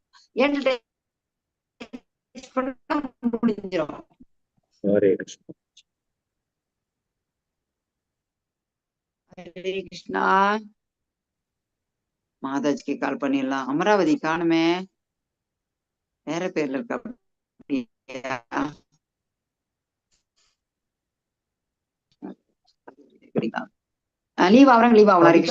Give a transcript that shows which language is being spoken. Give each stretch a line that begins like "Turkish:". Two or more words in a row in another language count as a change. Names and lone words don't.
Tamil: எண்டு முடிஞ்சிடும். Hare Krishna. ஹரே கிருஷ்ணா. மாதாஜிக்கு கால் பண்ணிடலாம். அமராவதி காணுமே, வேற பேர்ல இருக்கா? லீவ் ஆவறாங்க, லீவ் ஆகலாம். ஹரே